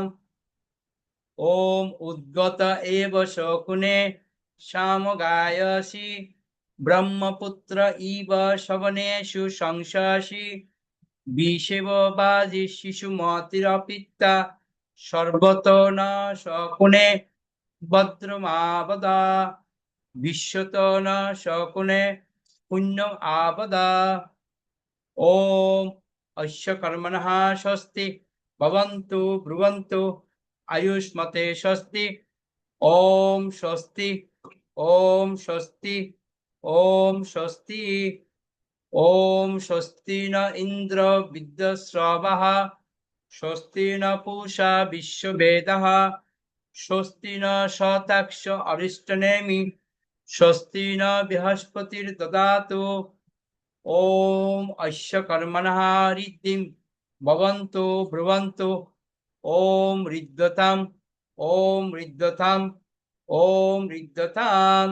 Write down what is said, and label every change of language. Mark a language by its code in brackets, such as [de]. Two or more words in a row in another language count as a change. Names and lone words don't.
[sa] ওম উদ্গত এব শকুনে সামগায়সি ব্রহ্মপুত্র ইব শবনেষু সংশাসি বিষেব বাজি শিশুমতিরপিতা সর্বত ন শকুনে ভদ্রমাবদা বিশ্বত ন শকুনে পুণ্যম আবদা। ওম অস্য কর্মণঃ স্বস্তি ভবন্তু ব্রুবন্তু আয়ুষ্মতে স্বস্তি। ওম স্বস্তি, ওম স্বস্তি, ওম স্বস্তি। ওম স্বস্তি ন ইন্দ্র বিদ্যশ্রবः স্বস্তি ন পূষা বিশ্ববেদः স্বস্তি ন শতাক্ষ অরিষ্টনেমি স্বস্তি ন বৃহস্পতির্দদাতু। ওম অস্য কর্মণঃ ঋদ্ধিম ভবন্তু ব্রুবন্তু। ওম ঋদ্ধতাম, ওম ঋদ্ধতাম, ওম ঋদ্ধতাম।